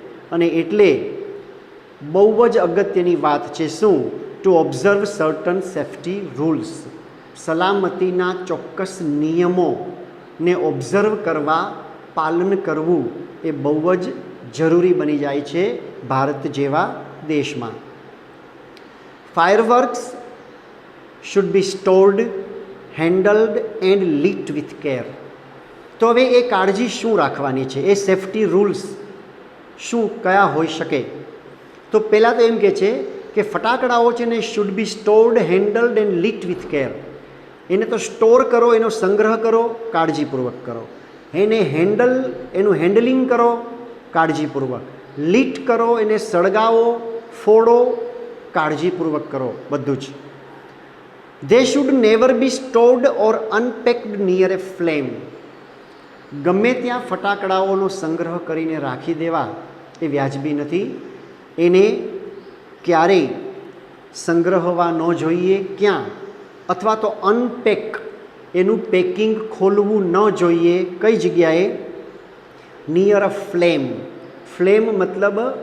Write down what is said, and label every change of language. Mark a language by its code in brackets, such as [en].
[gu] અને એટલે બહુ જ અગત્યની વાત છે શું? [en] To observe certain safety rules. [gu] સલામતીના ચોક્કસ નિયમોને ઓબ્ઝર્વ કરવા, પાલન કરવું એ બહુ જ જરૂરી બની જાય છે ભારત જેવા દેશમાં. [en] Fireworks should be stored, handled and lit with care. [gu] તો હવે એ કાળજી શું રાખવાની છે, એ સેફટી રૂલ્સ શું કયા હોઈ શકે? તો પહેલાં તો એમ કહે છે કે ફટાકડાઓ છે ને [en] Should be stored, handled and lit with care. [gu] એને તો સ્ટોર કરો, એનો સંગ્રહ કરો, કાળજીપૂર્વક કરો. એને હેન્ડલ, એનું હેન્ડલિંગ કરો કાળજીપૂર્વક. લિટ કરો, એને સળગાવો, ફોડો, કાળજીપૂર્વક કરો, બધું જ. [en] They should never be stored or unpacked near a flame. [gu] ગમે ત્યાં ફટાકડાઓનો સંગ્રહ કરીને રાખી દેવા એ વ્યાજબી નથી. એને ક્યારેય સંગ્રહવા ન જોઈએ. ક્યાં? અથવા તો અનપેક, એનું પેકિંગ ખોલવું ન જોઈએ. કઈ જગ્યાએ? [en] Near a flame. [gu] ફ્લેમ મતલબ